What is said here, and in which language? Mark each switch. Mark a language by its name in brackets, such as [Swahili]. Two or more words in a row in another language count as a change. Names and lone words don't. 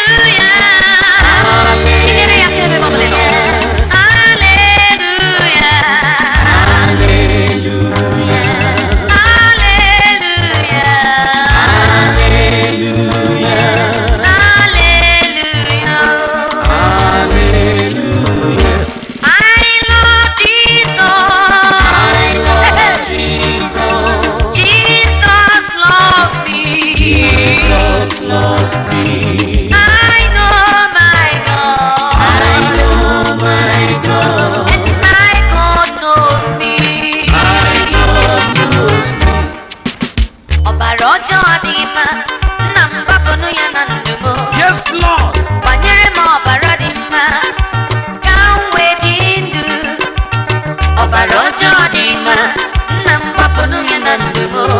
[English] Hallelujah. [Igbo] Chinyere ya aka ebe ọ bụla ị nọ. [English] Hallelujah. Hallelujah. Hallelujah. Hallelujah. Hallelujah. Hallelujah. I love Jesus. I love Jesus. Jesus loves me. Jesus loves me. I know my God. I know my God. And my God knows me. My God knows me. [Igbo] Ọbara ọjọọ dị mma, nna m gbapụnụ ya na ndụ m. [English] Yes, Lord. [Igbo] Gbanyere m ọbara dị mma, ka m wee dị ndụ. Ọbara ọjọọ dị mma, nna m gbapụnụ ya na ndụ m.